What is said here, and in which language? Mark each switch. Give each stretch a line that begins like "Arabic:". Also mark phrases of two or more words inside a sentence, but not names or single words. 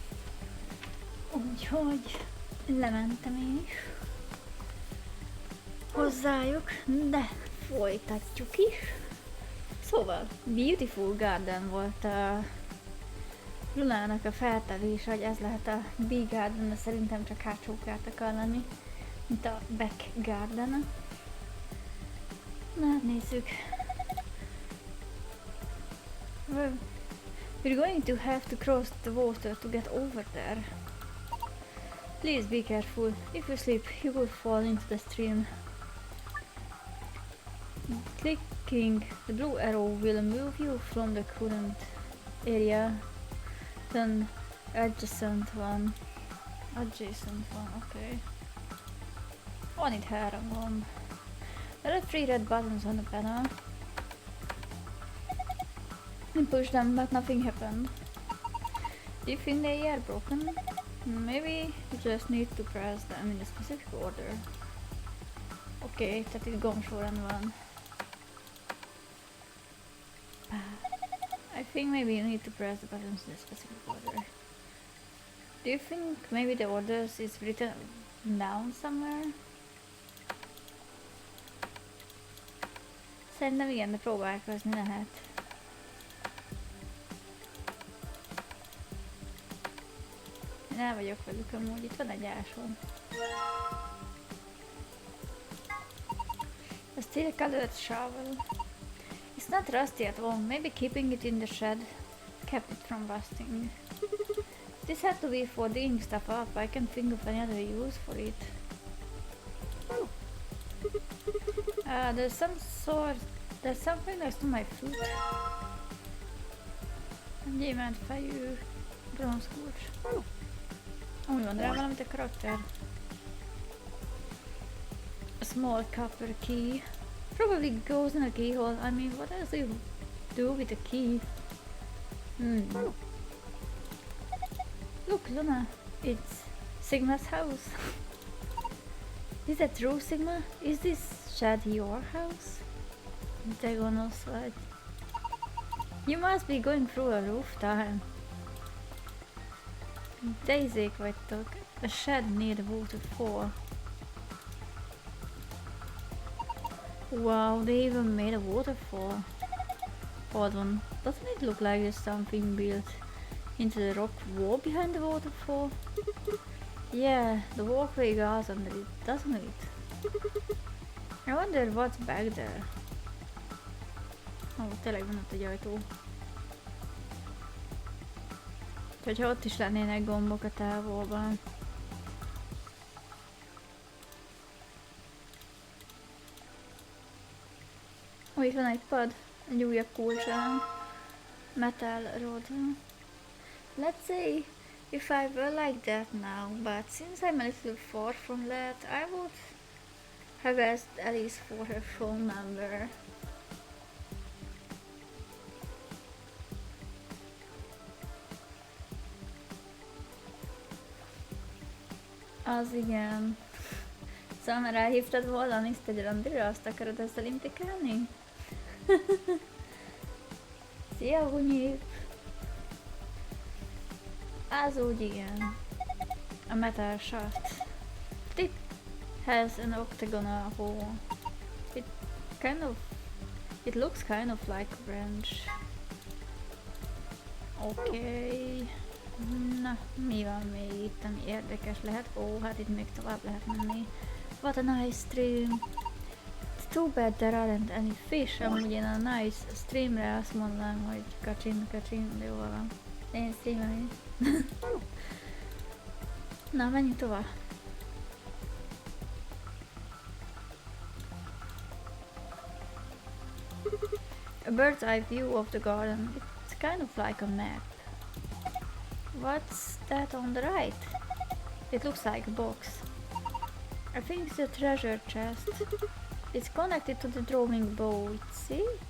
Hungarian: Úgyhogy lementem én is hozzájuk, de folytatjuk is. Szóval,
English: Beautiful Garden
Hungarian: volt a Lunának a feltevés, hogy ez lehet a
English: Big Garden,
Hungarian: de szerintem csak hátsó kert akar lenni, mint a
English: Back Garden.
Hungarian: Na, nézzük.
English: We're going to have to cross the water to get over there. Please be careful. If you slip, you will fall into the stream. Clicking the blue arrow will move you from the current area to an adjacent one.
Hungarian: Okay. Van itt 3 gomb.
English: There are 3 red buttons on the panel. You push them, but nothing happened. Do you think they are broken? Maybe you just need to press them in a specific order.
Hungarian: Okay, tehát itt gombsorrend van.
English: I think maybe you need to press the buttons in a specific order. Do you think maybe the orders is written down somewhere?
Hungarian: Szerintem igen, de próbálkozni lehet. Én el vagyok velük amúgy, itt van egy áson.
English: A steel colored shovel. It's not rusty at all. Maybe keeping it in the shed kept it from rusting. This had to be for digging stuff up. I can't think of any other use for it. There's something next to my foot.
Hungarian: Gyémánt fejű bronzkulcs. Úgy van rá valamit a karakter.
English: A small copper key. Probably goes in a keyhole. I mean, what else do you do with a key? Look, Luna. It's Sigma's house. Is that true, Sigma? Is this shed your house?
Hungarian: De gonosz vagy.
English: You must be going through a rough time.
Hungarian: De izék vagytok.
English: A shed near the waterfall. Wow, they even made a waterfall. Hold on, doesn't it look like there's something built into the rock wall behind the waterfall? Yeah, the walkway goes under it, doesn't it? I wonder what's back there.
Hungarian: Ó, tényleg van ott egy ajtó. Hogyha ott is lennének gombok a távolban. Ó, itt van egy pad, egy újabb kulcsán.
English: Metal rod. Let's say if I were like that now, but since I'm a little far from that, I would have asked Alice for her phone number.
Hungarian: Az igen. Szóval már elhívtad volna Aniszt egy randira, azt akarod ezzel implikálni? Szia, Hunyip! Az úgy igen.
English: A metal shaft. It has an octagonal hole. It looks kind of like a branch. Okay.
Hungarian: Na, mi van még itt, ami érdekes lehet? Ó, hát itt még tovább lehet menni.
English: What a nice stream. It's too bad there aren't any fish.
Hungarian: Amúgy én a
English: nice streamre
Hungarian: azt mondanám, hogy kacsin, de jól van. Én streamelni. Na, menjünk tovább.
English: A bird's eye view of the garden. It's kind of like a map. What's that on the right? It looks like a box. I think it's a treasure chest. It's connected to the drawing board, see?